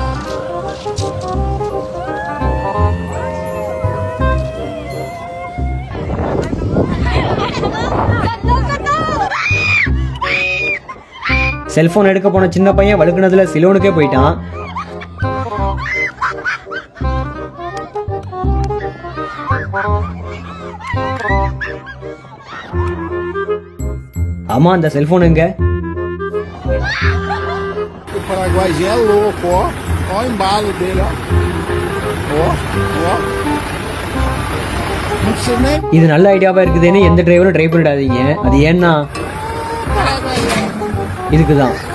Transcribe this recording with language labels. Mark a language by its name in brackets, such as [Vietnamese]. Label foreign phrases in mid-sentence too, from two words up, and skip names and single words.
[Tamil] செல்போன் எடுக்க போன சின்ன பையன் வழுக்குனதுல சிலோனுக்கே போயிட்டான். ஆமா, அந்த செல்போன் எங்க? [Portuguese] O paraguaio é louco, ó. Ó o embalo dele, ó. Ó, ó. Não precisa nem. [Tamil] இது நல்ல ஐடியாவா இருக்குதுன்னு எந்த டிரைவரும் ட்ரை பண்ணிடாதீங்க. அது ஏன்னா இதுக்குதான்.